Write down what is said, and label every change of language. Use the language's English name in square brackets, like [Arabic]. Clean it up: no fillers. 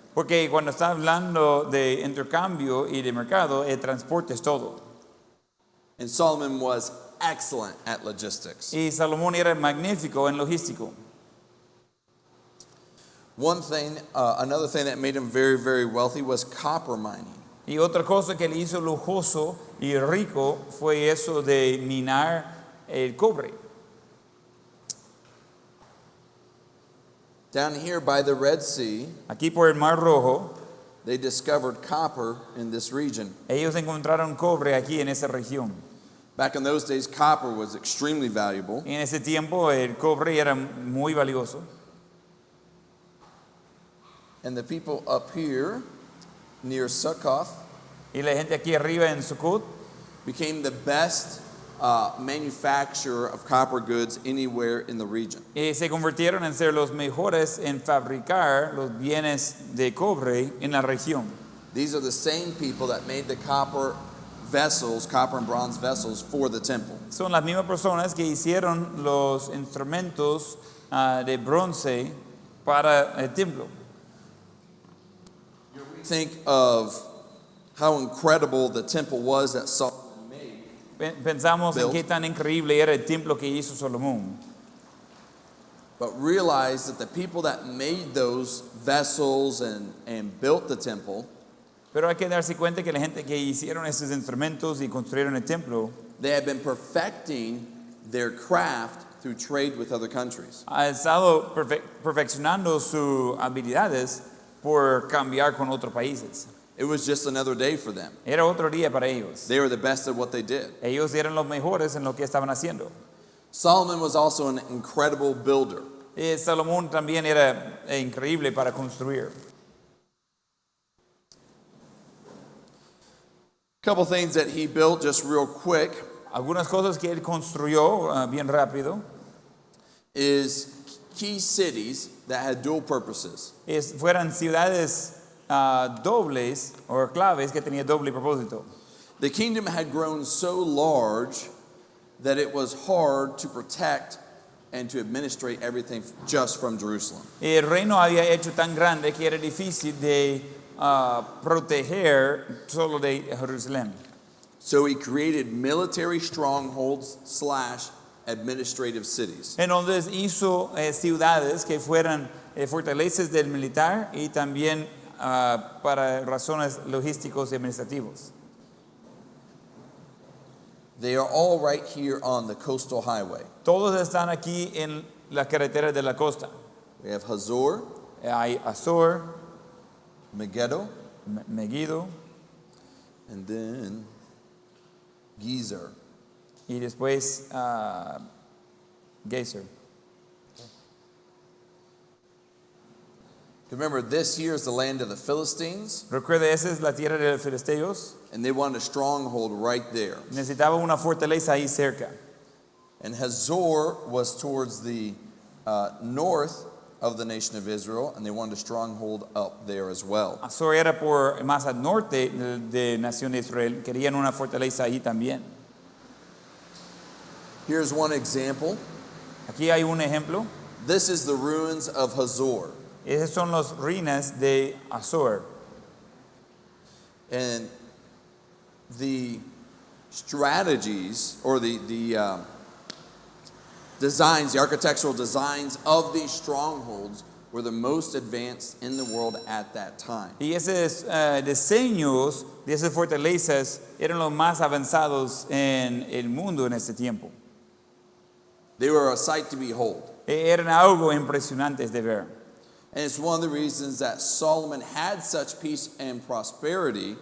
[Spanish] Porque cuando está hablando de intercambio y de mercado, el transporte es todo. [English] And Solomon was excellent at logistics. [Spanish] Y Salomón era magnífico en logístico. [English] One thing, another thing that made him very, very wealthy was copper mining. [Spanish] Y otra cosa que le hizo lujoso y rico fue eso de minar el cobre. [English] Down here by the Red Sea, [Spanish] Aquí por el Mar Rojo, [English] they discovered copper in this region. [Spanish] ellos encontraron cobre aquí en esa región. [English] Back in those days, copper was extremely valuable. [Spanish] En ese tiempo el cobre era muy valioso. [English] And the people up here near Sukkoth [Spanish] Y la gente aquí arriba en Sukkot [English] became the best manufacturer of copper goods anywhere in the region. [Spanish] se convirtieron en ser los mejores en fabricar los bienes de cobre en la región. [English] These are the same people that made the copper vessels, copper and bronze vessels for the temple. [Spanish] Son las mismas personas que hicieron los instrumentos de bronce para el templo. [English] Think of how incredible the temple was that Solomon made. [Spanish] Pensamos en [English] Built. [Spanish] qué tan increíble era el templo que hizo Salomón. [English] But realize that the people that made those vessels and built the temple, [Spanish] Pero hay que darse cuenta que la gente que hicieron esos instrumentos y construyeron el templo [English] they had been perfecting their craft through trade with other countries. [Spanish] ha estado perfeccionando sus habilidades por cambiar con otros países. [English] It was just another day for them. [Spanish] Era otro día para ellos. [English] They were the best at what they did. [Spanish] Ellos eran los mejores en lo que estaban haciendo. [English] Solomon was also an incredible builder. [Spanish] Salomón también era increíble para construir. [English] A couple things that he built just real quick [Spanish] Algunas cosas que él construyó bien rápido [English] is key cities that had dual purposes. [Spanish] fueran ciudades dobles o claves que tenían doble propósito. [English] The kingdom had grown so large that it was hard to protect and to administrate everything just from Jerusalem. [Spanish] El reino había hecho tan grande que era difícil de proteger solo de Jerusalén. [English] So he created military strongholds / administrative cities. [Spanish] Entonces hizo ciudades que fueran fortalezas del militar y también para razones logísticos y administrativos. [English] They are all right here on the coastal highway. [Spanish] Todos están aquí en las carreteras de la costa. [English] We have Hazor, [Spanish] Hay Azor, [English] Megiddo, [Spanish] Megiddo [English] and then Gezer. [Spanish] y después Gezer. [English] Remember, this here is the land of the Philistines, [Spanish] Recuerda, esa es la tierra de los filisteos. [English] and they wanted a stronghold right there. [Spanish] Necesitaba una fortaleza ahí cerca. [English] And Hazor was towards the north of the nation of Israel, and they wanted a stronghold up there as well. [Spanish] Azor era por más al norte de Nación de Israel. Querían una fortaleza ahí también. [English] Here's one example. [Spanish] Aquí hay un ejemplo. [English] This is the ruins of Hazor. [Spanish] Esas son las ruinas de Azor. [English] And the strategies or the designs, the architectural designs of these strongholds were the most advanced in the world at that time. [Spanish] Y esos diseños de esas fortalezas eran los más avanzados en el mundo en ese tiempo. [English] They were a sight to behold. [Spanish] Eran algo impresionantes de ver. [English] And it's one of the reasons that Solomon had such peace and prosperity.